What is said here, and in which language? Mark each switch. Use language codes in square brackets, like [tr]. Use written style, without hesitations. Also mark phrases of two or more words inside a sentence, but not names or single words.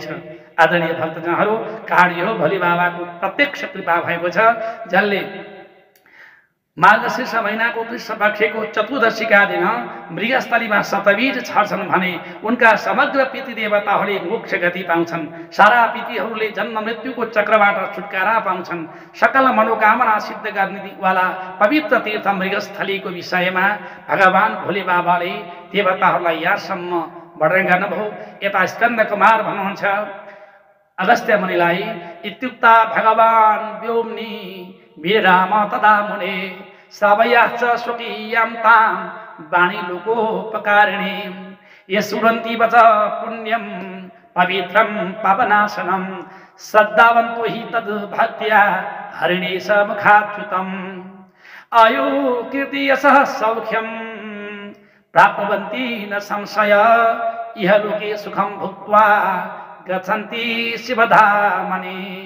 [ne] आदरणीय भक्तजनहरू, कारण यो भोले बाबाको प्रत्यक्ष कृपा भएको छ, जसले मार्गशीर्ष महिनाको कृष्ण पक्षको चतुर्दशीका दिन मृगस्थलीमा शतबीज छर्छन् भने उनका समग्र पितृ देवताहरूले मोक्ष गति पाउँछन्। सारा पितृहरूले जन्म मृत्युको चक्रबाट छुटकारा पाउँछन्। सकल मनोकामना सिद्ध गर्नेवाला पवित्र तीर्थ मृगस्थलीको विषयमा भगवान भोले बाबाले देवताहरूलाई यहाँसम्म वर्णन गर्नुभयो। यता स्कन्द कुमार भन्नुहुन्छ अगस्त्य मुनिलाई, [sa] इत्युक्ता भगवान व्योम्नि विराम तदा मुने श्रावयाश्च स्वकीयां तां वाणी लोकोपकारिणी ये शृण्वन्ति वच पुण्यं पवित्रं पावनाशनं श्रद्धावन्तो हि तद् भक्त्या हरिणेश मुखाच्युतम् आयु कीर्ति यशः सौख्यं प्राप्नुवन्ति न संशय इह लोके सुखं भुक्त्वा गच्छन्ति शिवधामनि